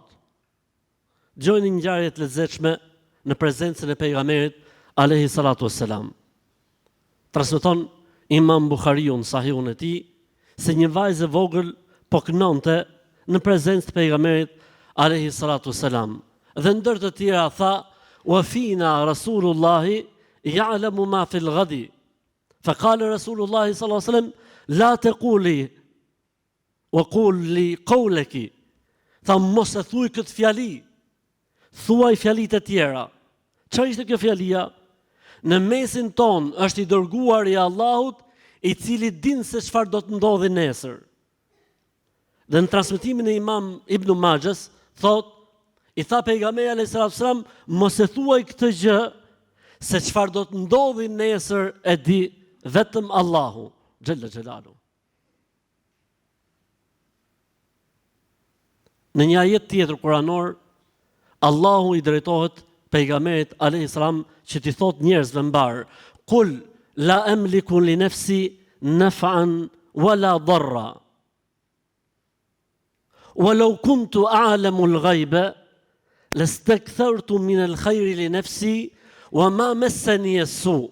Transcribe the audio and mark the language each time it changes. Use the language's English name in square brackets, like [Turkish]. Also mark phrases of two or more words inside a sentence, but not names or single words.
[Albanian] Dëgjoni një ngjarje të lezetshme në prezencën e pejgamberit [Arabic] عليه الصلاة والسلام. [Albanian] Transmeton Imam Buhariu në Sahihun e tij se një vajzë e vogël po kënonte në prezencë të pejgamberit [Arabic] عليه الصلاة والسلام. [Albanian] Dhe ndër të tjera tha: [Arabic] "وفينا رسول الله يعلم ما في الغد." فقال رسول الله صلى الله عليه وسلم: لا تقولي وقول لي قولك. [Albanian] Tha mos e thuaj këtë fjali, thuaj fjalit e tjera. Çfarë ishte kjo fjalia? Në mesin ton është i dërguar i Allahut, i cili din se çfarë do të ndodhi nesër. Dhe në transmetimin e Imam Ibn Majahs thot, i tha pejgamberi [Arabic] عليه السلام, [Albanian] mos e thuaj këtë gjë, se çfarë do të ndodhi nesër e di vetëm Allahu [Arabic] جل جلاله. [Albanian] Në një ajet tjetër kuranor, Allahu i drejtohet pejgamberit [Arabic] عليه السلام [Albanian] që t'i thot njerëzve mbar: [Arabic] "قل لا أملك لنفسي نفعا ولا ضرا. ولو كنت أعلم الغيب لاستكثرت من الخير لنفسي وما مسني السوء."